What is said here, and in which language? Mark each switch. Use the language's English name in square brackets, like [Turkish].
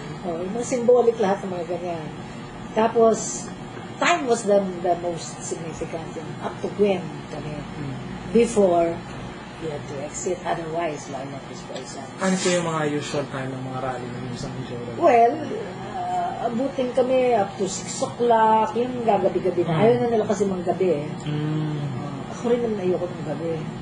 [Filipino] Yung symbolic lahat ng mga ganyan. [English] Tapos, time was the most significant. Up to when kami. Before, you had to exit. Otherwise, why not this person? [Filipino] Ano po yung mga usual time ng mga rally ng sa Mindiola? [English] Well, [Filipino] abutin kami [English] up to 6 o'clock. [Filipino] Yung gagabi-gabi na. Ayaw na nila kasi mga gabi eh. Ako rin naman ayoko ng gabi.